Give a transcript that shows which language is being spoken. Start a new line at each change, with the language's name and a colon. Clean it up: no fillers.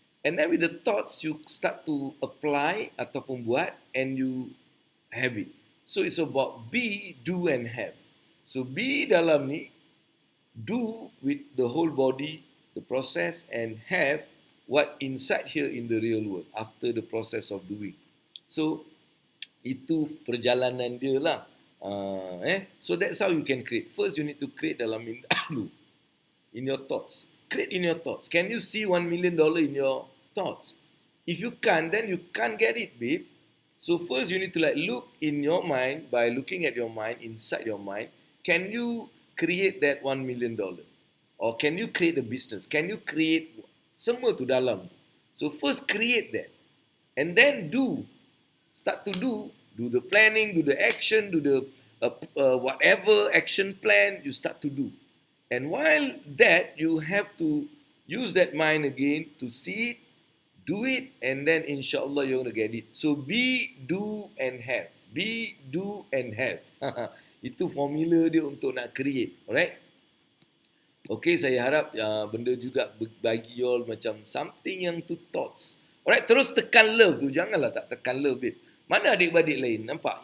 English: And then with the thoughts, you start to apply
Malay: ataupun buat
English: and you have it. So, it's about be, do and have. So, be
Malay: dalam ni,
English: do with the whole body, the process, and have what inside here in the real world after the process of doing.
Malay: So, itu perjalanan dia lah.
English: So that's how you can create. First, you need to create
Malay: dalam minda dulu.
English: In your thoughts. Create in your thoughts. Can you see $1 million in your thoughts? If you can't, then you can't get it, babe. So first, you need to look in your mind, by looking at your mind, inside your mind. Can you create that $1 million? Or can you create a business? Can you create
Malay: semua tu dalam?
English: So first, create that. And then do. Start to do the planning, do the action, do the whatever action plan you start to do. And while that, you have to use that mind again to see it, do it, and then insyaAllah you're going to get it. So be, do, and have. Be, do, and have.
Malay: Itu formula dia untuk nak create. Alright? Okay, saya harap benda juga bagi you all macam something yang to thoughts. Alright, terus tekan love tu. Janganlah tak tekan love, babe. Mana adik-beradik lain? Nampak?